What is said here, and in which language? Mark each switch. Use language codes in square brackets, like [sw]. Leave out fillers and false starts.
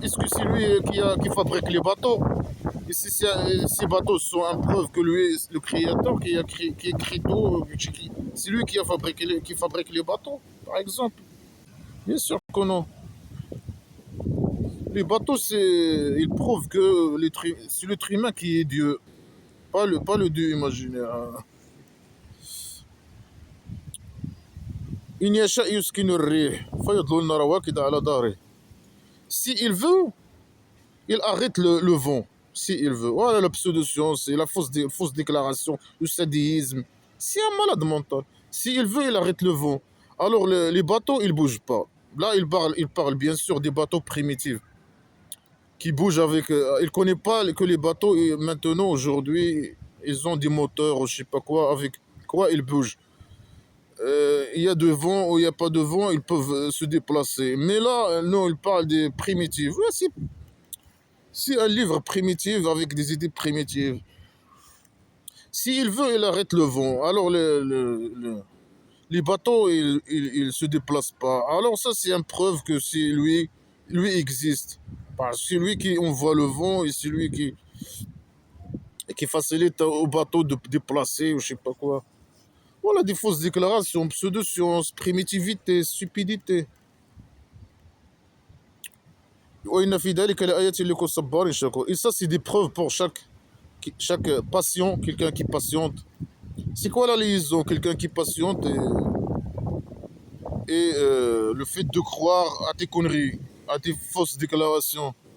[fr] Est-ce que c'est lui qui fabrique les bateaux? Et si ces bateaux sont une preuve que lui, le créateur qui écrit tout, c'est lui qui fabrique les bateaux, par exemple? Bien sûr que non. Les bateaux, ils prouvent que c'est l'être humain qui est Dieu, pas le Dieu imaginaire. [ar] إن يشاء يسكن الريح فيظللن رواكد على ظهره. [fr] S'il veut, il arrête le vent. S'il veut. Voilà la pseudo-science et la fausse déclaration, le sadisme. C'est un malade mental. S'il veut, il arrête le vent. Alors les bateaux, ils bougent pas. Là, il parle bien sûr des bateaux primitifs qui bougent avec. Il connaît pas que les bateaux, maintenant, aujourd'hui, ils ont des moteurs ou je sais pas quoi, avec quoi ils bougent. Il y a de vent ou il n'y a pas de vent, ils peuvent se déplacer. Mais là, non, il parle des primitifs. Ouais, c'est un livre primitif avec des idées primitives. S'il veut, il arrête le vent. Alors les bateaux, ils se déplacent pas. Alors ça, c'est une preuve que c'est lui existe. Parce que c'est lui qui envoie le vent et c'est lui qui facilite au bateau de déplacer ou je sais pas quoi. Voilà des fausses déclarations, pseudo-science, primitivité, stupidité. [ar] وإن في ذلك لآيات لكل صبار شكور. [fr] Et ça, c'est des preuves pour chaque patient, quelqu'un qui patiente. C'est quoi la liaison? Quelqu'un qui patiente et le fait de croire à tes conneries, à tes fausses déclarations.